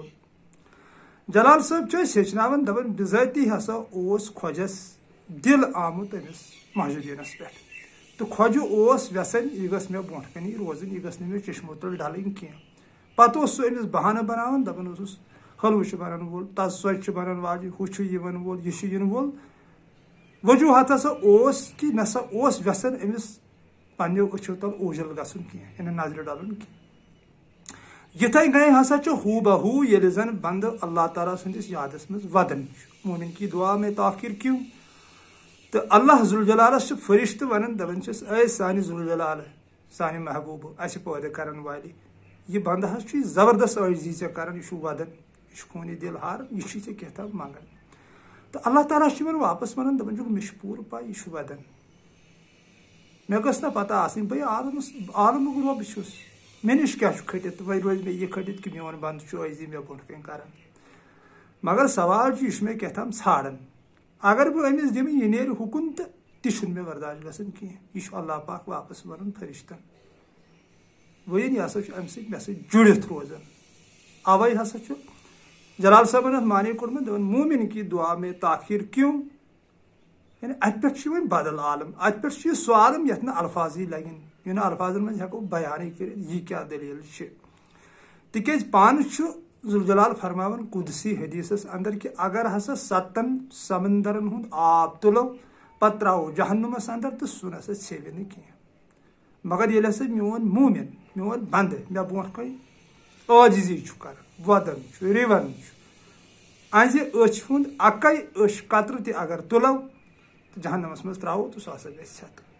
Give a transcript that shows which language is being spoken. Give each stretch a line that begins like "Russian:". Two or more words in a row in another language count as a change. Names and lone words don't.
Kashmiri: جلال صاحب ہیچناون دپان بذاتی ہسا خوجس دل آمت امس مہجبینس پہ تو خوجہ یژھان یہ گھس مے برونٛٹھ کنی روزن یہ گھس نہٕ مے چشمو تل ڈلٕنۍ کینٛہہ پتہٕ اوس سُہ امس بہانہٕ بناوان دپان اوسُس حلوہ چھ بنان وول تژ ژوچہِ چھ بنان واجہِ ہُہ چھ یِوان وول یہ چھ ین وول وجوہات ہسا کہ نسا یژھان امس پنو أچھو تل اوجل گھن کی نظر ڈلن کی یتھے کن ہسا ہو بہو یل زن بند اللہ تعالیٰ سندس یادس مز ودن
Urdu: مومن کی دعا میں تاخیر کیوں
Kashmiri: تو اللہ ذوالجلالس فرشتہ ونان دپان چھس اے سانہ ذوالجلال سانہ محبوب اس پٲدٕ کرن والی یہ بند حظ زبردست عٲجزی ژےٚ کران یہ ودن یہ خوٗنہِ دل ہاران یہ ژےٚ کینٛہہ منگان تو اللہ تعالیٰ واپس ونان دپان چھُکھ مےٚ چھِ پوٗرٕ پاے یہ ودن مے گٔژھ نہ پتہ آسٕنۍ بھائی عالمُک رۄب چھُس مےٚ نِش کیٛاہ چھُ کھٔٹِتھ وۄنۍ روزِ مےٚ یہِ کھٔٹِتھ کہ میون بنٛد چھُ عٲجزی مےٚ برونٛٹھ کَنۍ کران مگر سوال چھُ یہِ چھُ مےٚ کیٛاہتام ژھانڈان اگر بہٕ أمِس دِمہٕ یہِ نیرِ ہُکُن تہٕ تہِ چھُنہٕ مےٚ برداش گژھان کینٛہہ یہِ چھُ اللہ پاک واپس ونان فرشتن وۄنۍ یہِ ہسا چھُ امہِ سۭتۍ مےٚ سۭتۍ جُڑِتھ روزان اوے ہسا چھُ جلال صٲبن اتھ معنی کوٚرمُت دپان
Urdu: مومن کی دعا میں تاخیر کیوں
Kashmiri: یعنی ات پہ بدل عالم ات پہ سہ عالم یت نا الفاظی لگن یہ نا الفاظن من ہیکو بیانے کر یہ کیا دلیل تکیاز پان ذوالجلال فرماون قدسی حدیثس اندر کہ اگر ہسا 7 سمندرن ہند آب تلو پتہ ترو جہنمس اندر تو سہ نسا ژھیوِ نہ کی مگر یل ہسا میون مومن میون بند مے برونٛٹھ کن عاجزی کران ودان رون اہذ أچھ ہند اکے أچھ قطرٕ تہِ اگر تلو جہنمس مز ترو تو سہ ہسا گژھِ ژھٮ۪تہٕ